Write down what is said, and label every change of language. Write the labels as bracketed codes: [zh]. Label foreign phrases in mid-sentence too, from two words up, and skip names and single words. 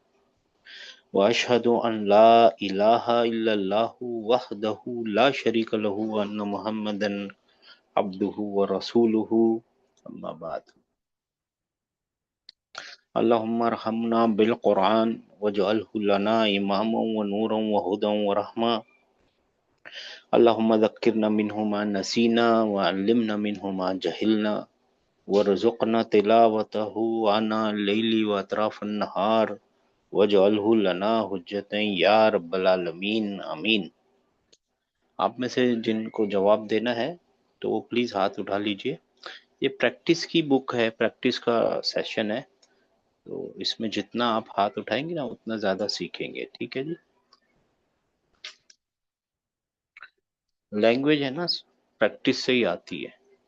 [ar] و أشهد أن لا إله إلا الله وحده لا شريك له و أن محمدا عبده و رسوله. أما بعد. اللهم ارحمنا بالقرآن واجعله لنا إماما و نورا و هدى و رحمة. اللهم ذكرنا منه ما نسينا و علمنا منه ما جهلنا وارزقنا تلاوته آناء الليل و أطراف النهار واجعله لنا حجة يا رب العالمين آمين. [hi] आप में से जिनको जवाब देना है तो वो प्लीज़ हाथ उठा लीजिए। ये प्रैक्टिस की बुक है, प्रैक्टिस का सेशन है, तो इसमें जितना आप हाथ उठाएंगे ना उतना ज़्यादा सीखेंगे। ठीक है जी। लैंग्वेज है ना, प्रैक्टिस से ही आती है।